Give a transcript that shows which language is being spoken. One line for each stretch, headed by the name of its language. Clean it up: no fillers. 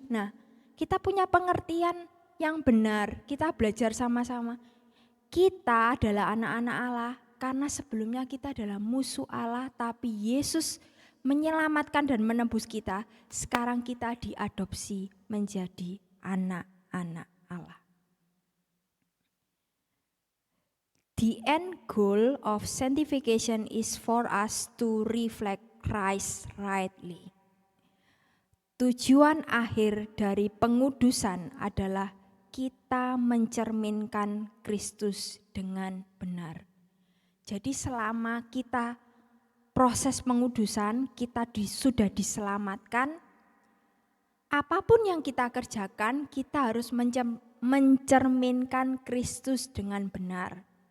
Indonesian: Nah, kita punya pengertian yang benar, kita belajar sama-sama. Kita adalah anak-anak Allah karena sebelumnya kita adalah musuh Allah, tapi Yesus menyelamatkan dan menebus kita. Sekarang kita diadopsi menjadi anak-anak Allah.
English: The end goal of sanctification is for us to reflect Christ rightly.
Indonesian: Tujuan akhir dari pengudusan adalah kita mencerminkan Kristus dengan benar. Jadi selama kita proses pengudusan, kita sudah diselamatkan, apapun yang kita kerjakan, kita harus mencerminkan Kristus dengan benar.